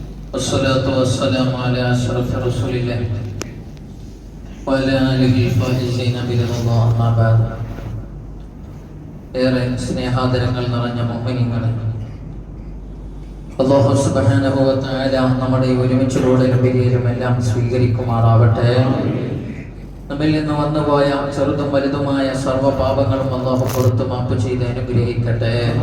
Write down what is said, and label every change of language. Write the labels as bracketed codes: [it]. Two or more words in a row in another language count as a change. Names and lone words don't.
[ar] والصلاة والسلام على أشرف رسول الله وعلى آله الفائزين برضا الله أما بعد. [ml] ഏറെ സ്നേഹാദരങ്ങൾ നിറഞ്ഞ മുഅ്മിനീങ്ങളെ, [ar] الله سبحانه وتعالى [ml] നമ്മുടെ ഒരുമിച്ചുകൂടലും പിരിയലും എല്ലാം സ്വീകരിക്കുമാറാവട്ടെ. നമ്മിൽ നിന്ന് വന്നുപോയ ചെറുതും വലുതുമായ സർവ്വ പാപങ്ങളും അല്ലാഹു പുറത്തു മാപ്പ് ചെയ്ത് അനുഗ്രഹിക്കട്ടെ.